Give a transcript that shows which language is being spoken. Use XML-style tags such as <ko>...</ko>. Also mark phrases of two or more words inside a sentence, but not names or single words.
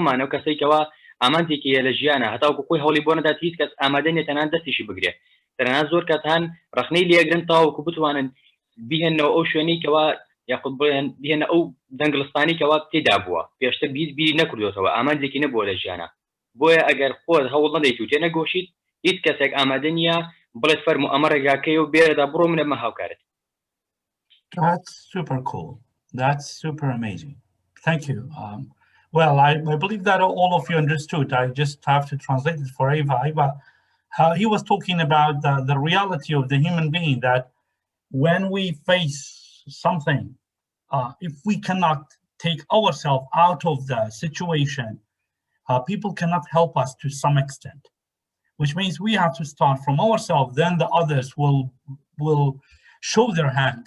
<ckb>و کەسێکەوە ئامانجێکی هەیە لە ژیانە هەتاوەکو خۆی هەوڵی بۆ نەدات هیچ کەس ئامادە نیە تەنان دەستیشی بگرێ تەنانەت زۆر کەس هەن ڕخنەی لێگرن تاوەکو بتوانن بیهێنەوە ئەو شوێنەیەکەوە یاخود بهێنە ئەو دەنگڵستانێکەوە تێدا بووە پێشتر بیری نەکردوێتەوە ئامانجێکی نەبووە لە ژیانە بۆیە ئەگەر خۆت هەوڵ نەدەیت و تێنەگۆشیت هیچ کەسێک ئامادە نییە بڵێت فەرموو ئەمە ڕێگاکەی و بێرەدا بڕۆ منە مە هاوکارت.</ckb> <en>That's super cool. That's super amazing. Thank you. Well, I believe that all of you understood. I just have to translate it for Eva. Eva, he was talking about the reality of the human being, that when we face something, if we cannot take ourselves out of the situation, people cannot help us to some extent, which means we have to start from ourselves, then the others will show their hands.</en>